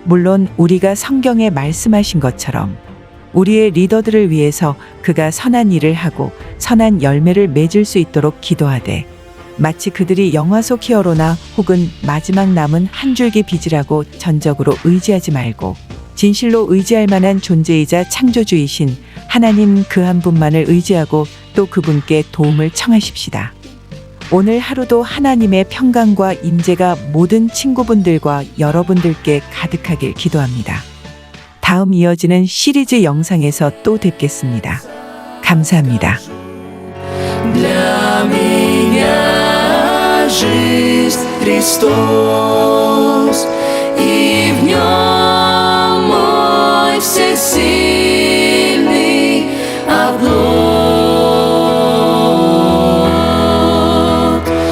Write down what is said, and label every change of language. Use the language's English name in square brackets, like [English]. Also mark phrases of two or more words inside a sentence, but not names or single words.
[Korean] 물론 우리가 성경에 말씀하신 것처럼 우리의 리더들을 위해서 그가 선한 일을 하고 선한 열매를 맺을 수 있도록 기도하되 마치 그들이 영화 속 히어로나 혹은 마지막 남은 한 줄기 빛이라고 전적으로 의지하지 말고 진실로 의지할 만한 존재이자 창조주이신 하나님 그 한 분만을 의지하고 또 그분께 도움을 청하십시다. 오늘 하루도 하나님의 평강과 임재가 모든 친구분들과 여러분들께 가득하길 기도합니다. 다음 이어지는 시리즈 영상에서 또 뵙겠습니다. 감사합니다. [Russian] Для меня жизнь Христос, и в нем мой всесильный оплот.